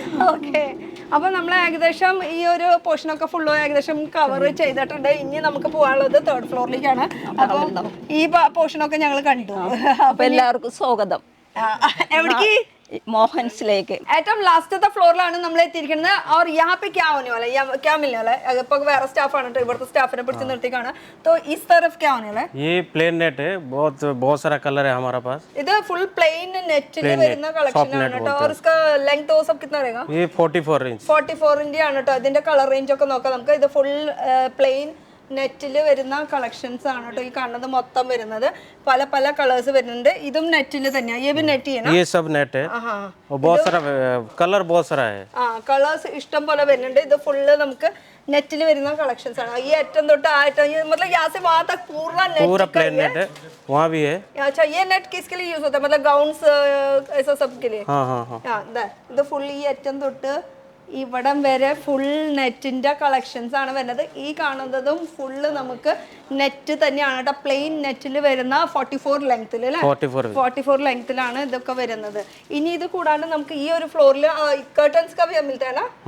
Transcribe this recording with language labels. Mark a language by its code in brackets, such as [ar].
[ml] Okay, അപ്പൊ നമ്മൾ ഏകദേശം ഈ ഒരു പോർഷനൊക്കെ ഫുള്ള് ഏകദേശം കവർ ചെയ്തിട്ടുണ്ട്. ഇനി നമുക്ക് പോകാനുള്ളത് 3rd ഫ്ലോറിലേക്കാണ്. അപ്പൊ ഈ പോർഷനൊക്കെ ഞങ്ങൾ കണ്ടു. അപ്പൊ എല്ലാവർക്കും സ്വാഗതം എവിടേക്ക്? മോഹൻസിലേക്ക്. ഏറ്റവും ലാസ്റ്റത്തെ ഫ്ലോറിലാണ് നമ്മൾ എത്തിയിരിക്കുന്നത്. [hi] और यहाँ पे क्या होने वाला है, क्या मिलने वाला है? [ml] ഇപ്പൊ വേറെ സ്റ്റാഫ് ആണ് ഇവിടുത്തെ സ്റ്റാഫിനെ പിടിച്ച് നിർത്തിക്കാണ്. [hi] तो इस तरफ क्या होने वाला है? ये प्लेन नेट है, बहुत सारा कलर है हमारा पास. [ml] ഇത് ഫുൾ പ്ലെയിൻ നെറ്റിൽ വരുന്ന കളക്ഷൻ ആണ് കേട്ടോ. [hi] और इसका लेंथ वो सब कितना रहेगा? ये 44 इंच. [ml] 44 इंच ആണ് കേട്ടോ. ഇതിന്റെ കളർ റേഞ്ച് ഒക്കെ നോക്കാം നമുക്ക്. ഇത് ഫുൾ പ്ലെയിൻ നെറ്റിൽ വരുന്ന കളക്ഷൻസ് ആണ് കേട്ടോ. ഈ കാണുന്നത് മൊത്തം വരുന്നത് പല പല കളേഴ്സ് വരുന്നുണ്ട്. ഇതും നെറ്റിൽ തന്നെയാണ്. [hi] ये भी नेट ही है ना? ये सब नेट है. और बहुत सारा कलर बहुत सारा है. [ml] കളേഴ്സ് ഇഷ്ടം പോലെ വരുന്നുണ്ട്. ഇത് ഫുള്ള് നമുക്ക് നെറ്റിൽ വരുന്ന കളക്ഷൻസ് ആണ്. ഈ ഏറ്റവും തൊട്ട് ആ ഏറ്റവും [hi] मतलब यहाँ से वहाँ तक पूरा प्लेन नेट है. वहाँ भी है. अच्छा, ये नेट किसके लिए यूज होता है? मतलब गाउन्स ऐसा सब के लिए? हाँ. [ml] ഇത് ഫുൾ ഈ ഏറ്റവും തൊട്ട് ഇവിടം വരെ ഫുൾ നെറ്റിന്റെ കളക്ഷൻസ് ആണ് വരുന്നത്. ഈ കാണുന്നതും ഫുള്ള് നമുക്ക് നെറ്റ് തന്നെയാണ് കേട്ടോ. പ്ലെയിൻ നെറ്റിൽ വരുന്ന 44 ലെങ്ത്തിൽ അല്ലേ? 44 ലെങ്ത്തിലാണ് ഇതൊക്കെ വരുന്നത്. ഇനി ഇത് കൂടാണ്ട് നമുക്ക് ഈ ഒരു ഫ്ലോറിൽ കർട്ടൻസ് [hi] का भी मिलता है ना?